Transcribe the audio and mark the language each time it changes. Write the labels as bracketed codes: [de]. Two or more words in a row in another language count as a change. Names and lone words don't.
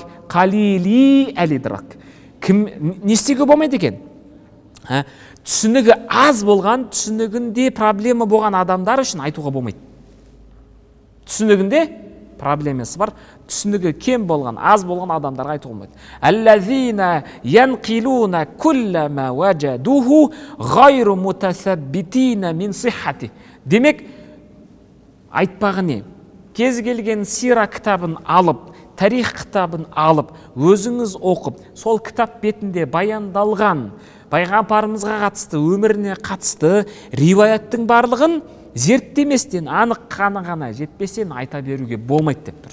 [ar] قليلي الإدراك. [kk] Не істеуге болмайды екен? Түсінігі аз болған, түсінігінде проблема болған адамдар үшін айтуға болмайды. Түсінігінде проблемасы бар, түсінігі кем болған, аз болған адамдарға айтуға болмайды. [ar] الذين ينقلون كل ما وجدوه غير متثبتين من صحته. [kk] Демек, айтпағы не? Кез келген сира кітабын алып, тарих кітабын алып, өзіңіз оқып, сол кітап бетінде баяндалған пайғамбарымызға қатысты, өміріне қатысты риуаяттың барлығын зерттеместен, анық қаны жетпестен айта беруге болмайды деп тұр.